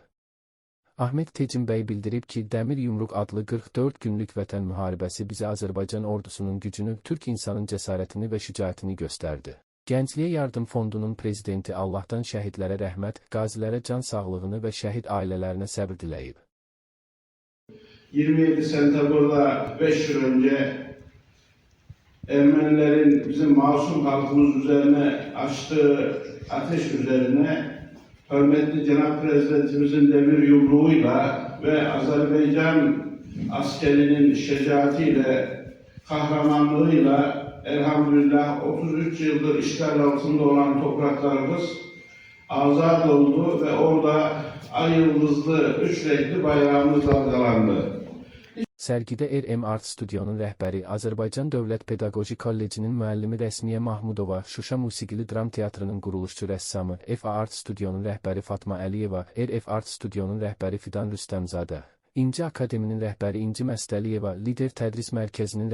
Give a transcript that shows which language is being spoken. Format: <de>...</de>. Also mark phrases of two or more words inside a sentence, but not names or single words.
<az>Ahmet Tecimbəy bildirib ki, Dəmir Yumruq adlı 44 günlük vətən müharibəsi bizə Azərbaycan ordusunun gücünü, Türk insanın cəsarətini və şücaətini göstərdi. Gəncliyə Yardım Fondunun prezidenti Allahdan şəhidlərə rəhmət, qazilərə can sağlığını və şəhid ailələrinə səbr diləyib.</az> <tr>27 sentabrda 5 yıl önce Ermenilerin bizim masum halkımız üzerine açtığı ateş üzerine hürmetli Cenab Prezidentimizin demir yumruğuyla ve Azerbaycan askerinin şecaatiyle, kahramanlığıyla elhamdülillah 33 yıldır işgal altında olan topraklarımız azad oldu ve orada ay yıldızlı, 3 renkli bayrağımız dalgalandı.</tr> <az>Sərgidə RM Art Studiyonun rəhbəri, Azərbaycan Dövlət Pedaqoji Kollecinin müəllimi Rəsmiyə Mahmudova, Şuşa Musiqili Dram Teatrının quruluşçu rəssamı, FA Art Studiyonun rəhbəri Fatma Əliyeva, RF Art Studiyonun rəhbəri Fidan Rüstəmzadə, İnci Akademinin rəhbəri İnci Məstəliyeva, Lider Tədris Mərkəzinin</az>